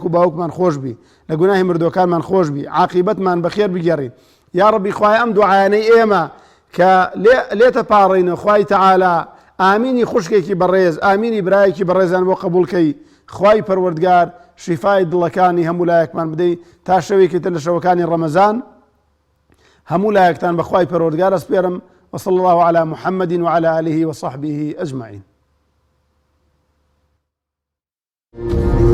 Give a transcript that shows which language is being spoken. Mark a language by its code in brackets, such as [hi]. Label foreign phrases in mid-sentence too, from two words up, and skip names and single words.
[ckb] و باوکمان خۆش بی لە گوناهی مردوەکانمان خۆش بی عاقیبەتمان بەخێر بگێڕی یا ڕەبی خوای ئەم دوعایانەی ئێمە کە لێتە پاڕینە خوای تەعالا ئامینی خوشکێکی بەڕێز ئامینی برایەکی بەڕێزان بۆ قبولکەی خوای پەروەردگار شیفای دڵەکانی هەموو لایەکمان بدەیت تا شەوێکی تر لە شەوەکانی ڕەمەزان هەموو لایەکتان بە خوای پەروەردگار ئەسپێرم [ar] وصلى الله على محمد وعلى آله وصحبه أجمعين.